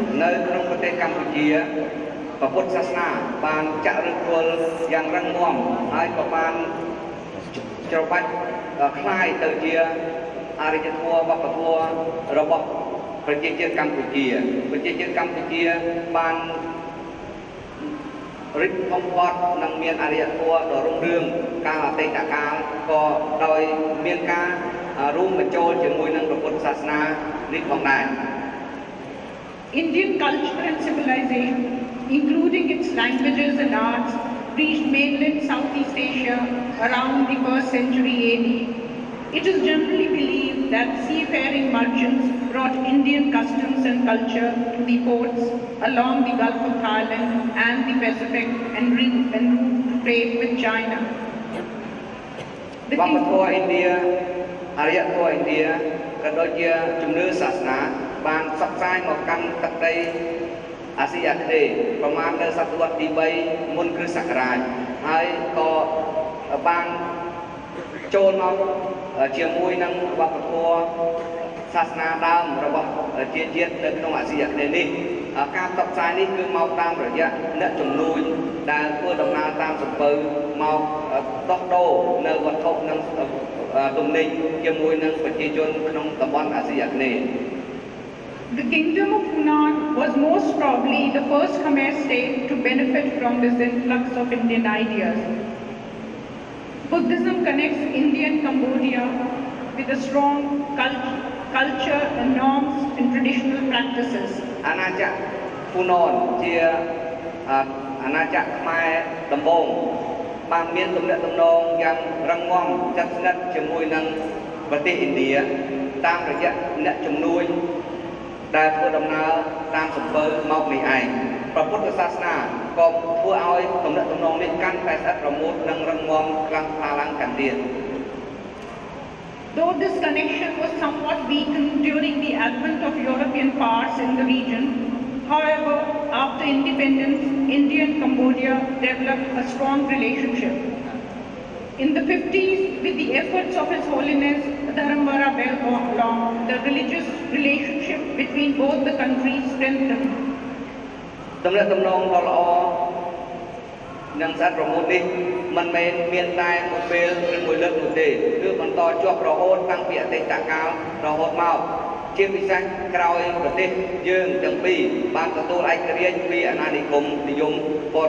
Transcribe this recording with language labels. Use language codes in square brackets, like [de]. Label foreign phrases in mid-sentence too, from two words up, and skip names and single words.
[km] នៅក្នុងប្រទេសកម្ពុជាព្រះពុទ្ធសាសនាបានចាក់ឫសគល់យ៉ាងរឹងមាំហើយក៏បានច្របាច់คล้ายទៅជាអរិយធម៌វប្បធម៌របស់ប្រជាជាតិកម្ពុជា បាន រិទ្ធបំផុតនឹងមានអរិយធម៌ដ៏រុងរឿងកាលអតីតកាលក៏ដោយមានការរួមបញ្ចូលជាមួយនឹងព្រះពុទ្ធសាសនានេះផងដែរ [en] Indian culture and civilization, including its languages and arts, reached mainland Southeast Asia around the 1st century AD. It is generally believed that seafaring merchants brought Indian customs and culture to the ports along the Gulf of Thailand and the Pacific and route trade with China. [km] វប្បធម៌ឥណ្ឌាអរិយធម៌ឥណ្ឌាក៏ដូចជាជំនឿសាសនាបានផ្សព្វផ្សាយមកកាន់ទឹកដីអាស៊ីអាគ្នេយ៍ប្រមាណនៅសតវត្សទី 3 មុនគ្រិស្តសករាជហើយក៏បានចូលមកជាមួយនឹងវប្បធម៌សាសនាដើមរបស់ជាតិនៅក្នុងអាស៊ីអាគ្នេយ៍នេះ ការផ្សព្វផ្សាយនេះគឺមកតាមរយៈអ្នកជំនួយដែលធ្វើដំណើរតាមសំពៅមកដោះដូរនៅវត្ថុនិងទំនិញជាមួយនឹងប្រជាជនក្នុងតំបន់អាស៊ីអាគ្នេយ៍ [en] The Kingdom of Hunan was most probably the first Khmer state to benefit from this influx of Indian ideas. Buddhism connects Indian Cambodia with a strong culture and norms and traditional practices. [km] អាណាចក្រហ្វូណនជាអាណាចក្រខ្មែរដំបូងបានមានទំនាក់ទំនងយ៉ាងរឹងមាំជិតស្និទ្ធជាមួយនឹងប្រទេសឥណ្ឌាតាមរយៈអ្នកជំនួយដែលធ្វើដំណើរតាមសំពៅមកនេះឯងព្រះពុទ្ធសាសនាក៏ធ្វើឲ្យទំនាក់ទំនងនេះកាន់តែស្អិតរមួតនិងរឹងមាំខ្លាំងក្លាឡើងកាន់ទៀត [en] Though this connection was somewhat weakened during the advent of European powers in the region, however, after independence, India and Cambodia developed a strong relationship. In the 50s, with the efforts of His Holiness Dharamvara Belong, the religious relationship between both the countries strengthened. [km] ទំនាក់ទំនងដ៏ល្អនិងស្អិតរមួតនេះមិនមែនមានតែមួយពេលឬមួយលើកនោះទេគឺបន្តជាប់រហូតតាំងពីអតីតកាលរ ហូតមកជាពិសេសក្រោយប្រទេសយើងទាំងពីរបានទទួលឯករាជ្យពីអាណានិគមនិយមបរ